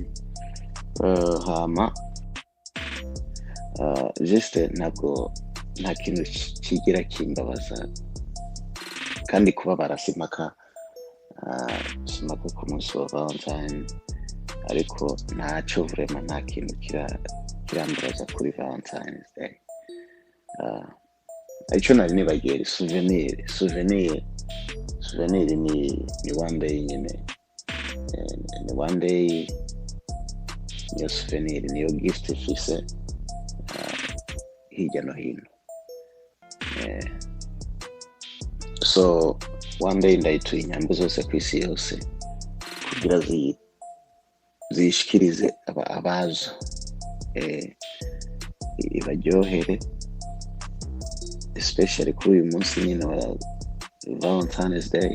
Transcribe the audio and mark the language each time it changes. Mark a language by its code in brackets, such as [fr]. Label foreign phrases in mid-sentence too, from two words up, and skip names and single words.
[rn] Hama juste ntabwo nta kintu kigira kimbabaza kandi kuba barasimaka ku munsi wa Valentine, ariko ntacyo vraiment nta kintu kirambabaza kuri [en] Valentine's Day. [rn] Icyo nari nibagiye souvenir ni [en] one day [rn] nyine, ni [en] one day [rn] niyo souvenir, niyo gift ifise hirya no hino. [en] So one day [rn] ndayituye inyambo zose ku isi yose kugira zishikirize abazo, ibaryohere, especially kuri uyu munsi nyine wa [en] Valentine's Day.